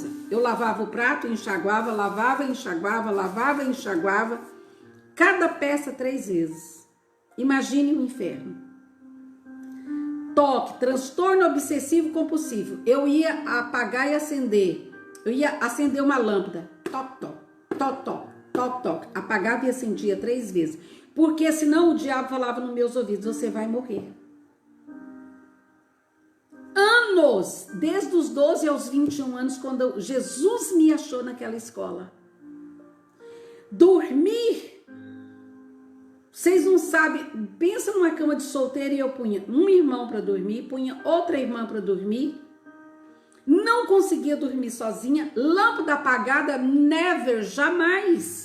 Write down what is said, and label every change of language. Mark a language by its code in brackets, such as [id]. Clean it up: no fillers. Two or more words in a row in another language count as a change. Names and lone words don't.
[pt] Eu lavava o prato, enxaguava, lavava, enxaguava, lavava, enxaguava. Cada peça 3 vezes. Imagine o inferno. Toque, transtorno obsessivo compulsivo. Eu ia apagar e acender. Eu ia acender uma lâmpada. Toc, toc, toc, toc, toc, toc. Apagava e acendia 3 vezes. Porque senão o diabo falava nos meus ouvidos, você vai morrer. Anos, desde os 12 aos 21 anos, quando Jesus me achou naquela escola. Dormir, vocês não sabem, pensa numa cama de solteiro e eu punha um irmão para dormir, punha outra irmã para dormir, não conseguia dormir sozinha, lâmpada apagada, never, jamais.